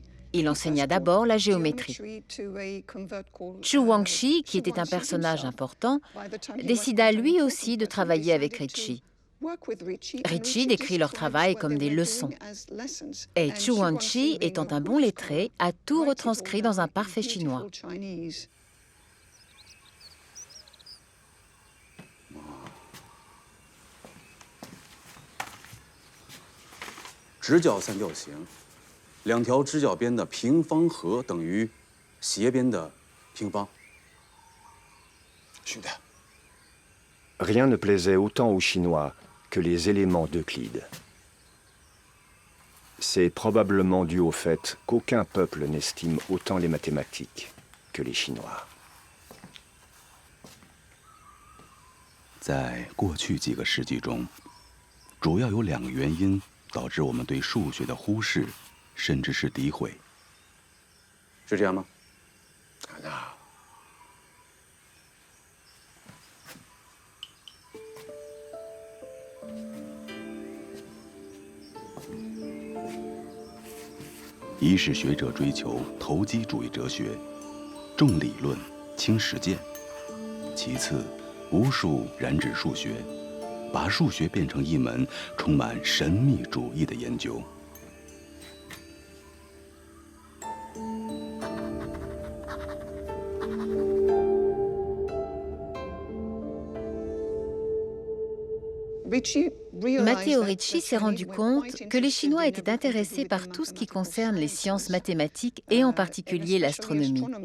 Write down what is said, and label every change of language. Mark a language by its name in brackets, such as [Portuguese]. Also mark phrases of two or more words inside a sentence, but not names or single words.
[French] Il enseigna d'abord la géométrie. Xu Wangxi, qui était un personnage important, décida lui aussi de travailler avec Ricci. Ricci décrit leur travail comme des leçons. Et Xu Wangxi, étant un bon lettré, a tout retranscrit dans un parfait chinois. [Chinese] 直角三角形，两条直角边的平方和等于斜边的平方。是的。 [French] Rien ne plaisait autant aux Chinois que les éléments d'Euclide. C'est probablement dû au fait qu'aucun peuple n'estime autant les mathématiques que les Chinois. [Chinese] 在过去几个世纪中，主要有2个原因导致我们对数学的忽视，甚至是诋毁。是这样吗？一是学者追求投机主义哲学，重理论轻实践；其次，无数染指数学，把数学变成一门充满神秘主义的研究。 [French] Matteo Ricci s'est rendu compte que les Chinois étaient intéressés par tout ce qui concerne les sciences mathématiques et en particulier l'astronomie.